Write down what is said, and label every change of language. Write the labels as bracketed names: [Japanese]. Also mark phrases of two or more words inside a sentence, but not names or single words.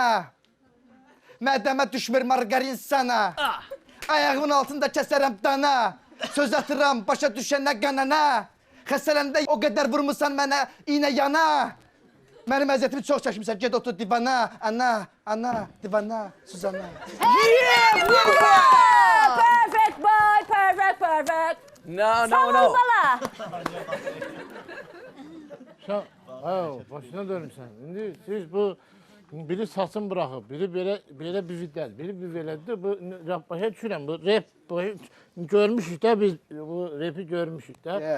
[Azerbaijani] Mədəmə düşmür margarin sana. Ayağımın altında kəsərəm dana. Söz atıram başa düşənə qanana. Xəstələndə o qədər vurmusan mənə iynə yana. Mənim əziyyətimi çox çəkmişsən, get otur divana. Ana, divana, Suzana. [English] Perfect boy, perfect. No. [Azerbaijani] Bala. Sən, başına dönmüsən. İndi siz bu, biri saçın bıraxıb, biri belə bividəl, biri bivedəldir. Bu, başa düşürəm, bu rap, görmüşük də, biz bu rapi görmüşük də.